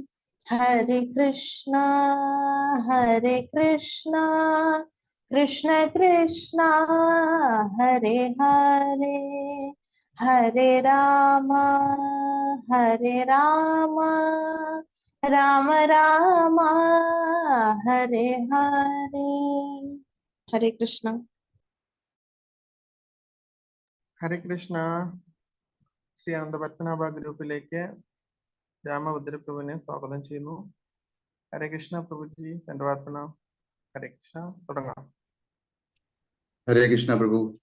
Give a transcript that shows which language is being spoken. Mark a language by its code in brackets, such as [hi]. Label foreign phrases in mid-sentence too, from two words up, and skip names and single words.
[sa] हरे कृष्णा कृष्ण कृष्णा हरे हरे हरे राम राम राम हरे हरे। [hi] हरे कृष्णा। [ml] ഹരേ കൃഷ്ണ. ശ്രീ അനന്തപത്മനാഭ ഗ്രൂപ്പിലേക്ക് രാമഭദ്രപ്രഭുവിനെ സ്വാഗതം ചെയ്യുന്നു. ഹരേ കൃഷ്ണ പ്രഭുജി, ദണ്ഡവാർപ്പണ. ഹരേ കൃഷ്ണ, തുടങ്ങാം. ഹരേ കൃഷ്ണ പ്രഭു.